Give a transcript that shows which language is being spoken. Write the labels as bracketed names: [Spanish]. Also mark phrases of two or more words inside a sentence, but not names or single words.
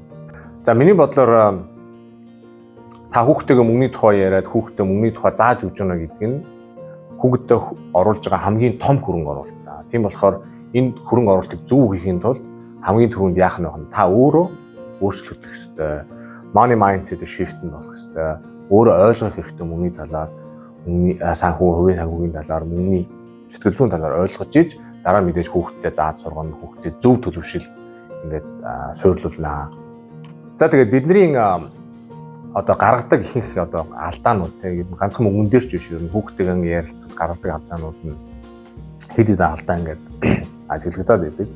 [Mongolian] За миний бодлоор та хүүхдтэйгээ мөнгөний тухай яриад хүүхдтэй мөнгөний тухай зааж өгч байна гэдэг нь хүүхдэд оруулж байгаа хамгийн том хөрөнгө оруулалт. Тийм болохоор энэ хөрөнгө оруулалтыг зөв хийхийн тулд хамгийн түрүүнд яах нь вэ? Та өөрөө өөрчлөгдөх ёстой. [English] Money mindset shift [Mongolian] нь болох ёстой. Өөрөө ойлгох хэрэгтэй мөнгөний талаар, хувийн санхүүгийн талаар, мөнгөний сэтгэл зүйн талаар ойлгож иж дараа мэдээж хүүхдтэй зааж сургана, хүүхдэд зөв төлөвшил ингээд суйрлуулнаа. За тэгээд бидний одоо гаргадаг ихэнх одоо алдаанууд тийм ганцхан мөнгөн дээр ч биш ер нь хүүхдтэйгээ ярилцсан гаргадаг алдаанууд нь хэд хэдэн алдаа ингээд ажиглагдаад байдаг.